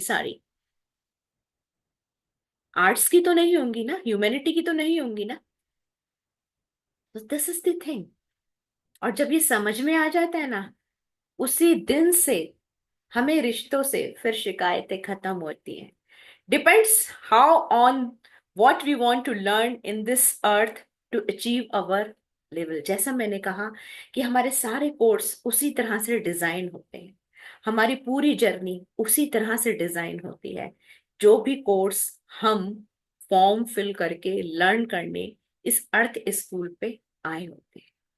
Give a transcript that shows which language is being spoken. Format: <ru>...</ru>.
<hi>सारी आर्ट्स की तो नहीं होंगी ना, ह्यूमैनिटी की तो नहीं होंगी ना। तो</hi> <en>This is the thing.</en> <hi>और जब ये समझ में आ जाता है ना, उसी दिन से हमें रिश्तों से फिर शिकायतें खत्म होती हैं।</hi> <en>Depends how on what we want to learn in this earth to achieve our level।</en> <hi>जैसा मैंने कहा कि हमारे सारे कोर्स उसी तरह से डिजाइन होते हैं, हमारी पूरी जर्नी उसी तरह से डिजाइन होती है। जो भी कोर्स हम फॉर्म फिल करके लर्न करने इस अर्थ स्कूल पे आए होते हैं।</hi>